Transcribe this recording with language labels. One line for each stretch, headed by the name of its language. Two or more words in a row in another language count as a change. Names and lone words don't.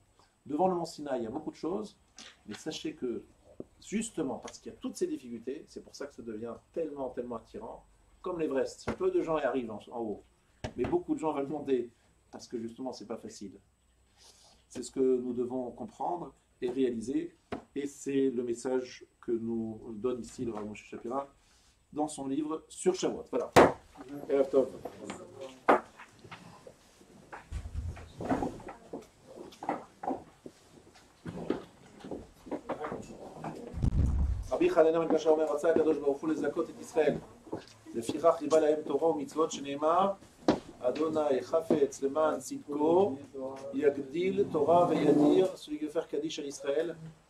French: Devant le mont Sinaï, il y a beaucoup de choses, mais sachez que justement, parce qu'il y a toutes ces difficultés, c'est pour ça que ça devient tellement, tellement attirant, comme l'Everest. Peu de gens y arrivent en haut, mais beaucoup de gens veulent monter, parce que justement, c'est pas facile. C'est ce que nous devons comprendre et réaliser, et c'est le message que nous donne ici le Rav Moshe Shapira dans son livre sur Shavuot. Voilà.
Hebrew: ערב טוב. רבי חנניה בן קשיא אומר, רצה הקדוש ברוך הוא לזכות את ישראל. לפיכך חיבה להם תורה ומצוות שנאמר, אדוני חפץ למען צדקו, יגדיל תורה וידיר,
French: celui qui veut faire Kaddish à Israël,